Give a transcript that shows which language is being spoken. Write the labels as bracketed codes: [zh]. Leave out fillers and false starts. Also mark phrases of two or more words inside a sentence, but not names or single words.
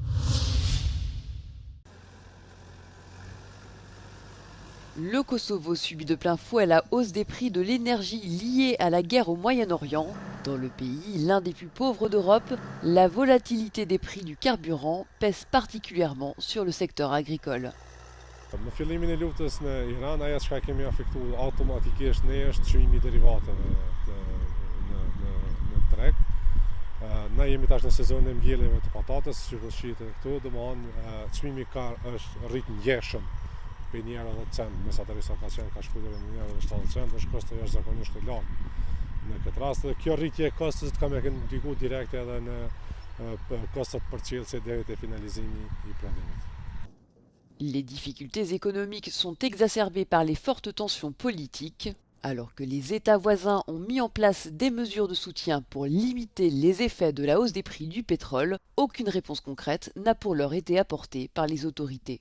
[fr] Le Kosovo subit de plein fouet la hausse des prix de l'énergie liée à la guerre au Moyen-Orient. Dans le pays, l'un des plus pauvres d'Europe, la volatilité des prix du carburant pèse particulièrement sur le secteur agricole. [sq] Në fillimin e luftës në Iran, ajo çka kemi afektuar automatikisht ne është çmimi i derivateve në treg. Ne jemi tash në sezonin e mbjelljeve të patates, sikur shihet edhe këtu, domethënë çmimi është rrit ngjeshëm. Për një herë 10 cent, mesatërisht ka qenë ka shkuar në një herë 70 cent, është kosto jashtëzakonisht i lartë. Në këtë rast, kjo rritje e kostos ka më ndikuar direkt edhe në kostot përcjellëse deri te finalizimi i prodhimit. [fr] Les difficultés économiques sont exacerbées par les fortes tensions politiques. Alors que les États voisins ont mis en place des mesures de soutien pour limiter les effets de la hausse des prix du pétrole, aucune réponse concrète n'a pour l'heure été apportée par les autorités.